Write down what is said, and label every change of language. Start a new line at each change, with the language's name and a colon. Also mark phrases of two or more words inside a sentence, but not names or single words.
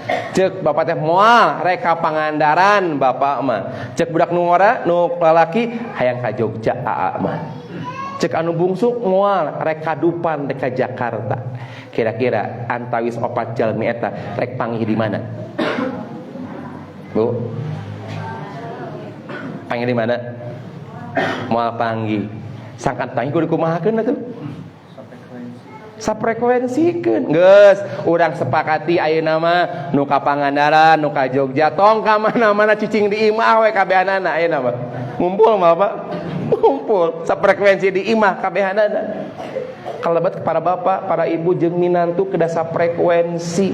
Sundanese: Cek bapak teh moal rek ka Pangandaran bapak mah. Cek budak nu ngora nu lalaki hayang ka Jogja aa mah. Cek anu bungsu moal rek ka Dupan rek ka Jakarta. Kira-kira antawis 4 jalmi eta rek panggih di mana?
Indonesian: Bu, panggil di mana? Mau panggil,
Sundanese: sangkan panggil kudu kumahakeun atuh. Saprekuensikeun, geus urang sepakati ayeuna mah nu ka Pangandaran, nu ka Jogja, tong ka mana-mana cicing di imah we kabehanana ayeuna mah. Ngumpul mah Pak. ngumpul safrekuensi di imah kabehanana. Kalabat para bapak, para ibu jeung minantu kedah safrekuensi.